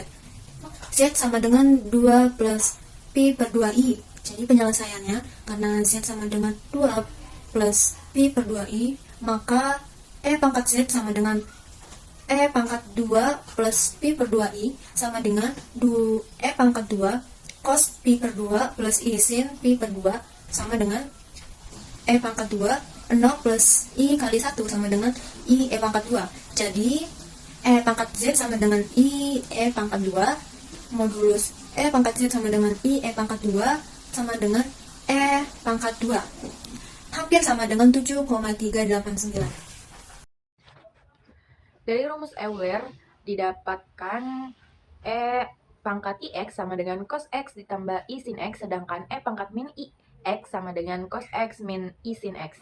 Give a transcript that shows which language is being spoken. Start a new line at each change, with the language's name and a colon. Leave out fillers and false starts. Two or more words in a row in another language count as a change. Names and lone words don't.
Indonesian: Z sama dengan 2 plus Pi per 2I. Jadi penyelesaiannya, karena Z sama dengan 2 plus Pi per 2I, maka E pangkat Z sama dengan E pangkat 2 plus Pi per 2I sama dengan E pangkat 2 cos Pi per 2 plus I sin Pi per 2 sama dengan E pangkat 2 0 plus I kali 1 sama dengan I E pangkat 2. Jadi E pangkat Z sama dengan I E pangkat 2 modulus E pangkat Z sama dengan I E pangkat 2 sama dengan E pangkat 2. Hampir sama dengan 7,389. Dari rumus Euler didapatkan E pangkat IX sama dengan cos X ditambah I sin X, sedangkan E pangkat min IX sama dengan cos X min I sin X.